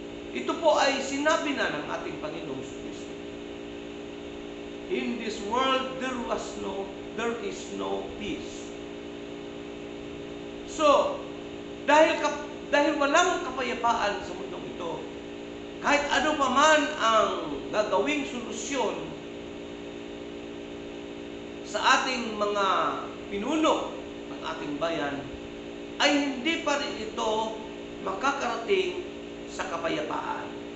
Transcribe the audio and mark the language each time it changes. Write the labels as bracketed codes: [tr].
[tl] Ito po ay sinabi na ng ating Panginoong Jesucristo. [en] In this world there is no peace. [tl] So, dahil walang kapayapaan sa mundong ito, kahit ano pa man ang gagawing solusyon sa ating mga pinuno ng ating bayan, ay hindi pa rin ito makakarating sa kapayapaan.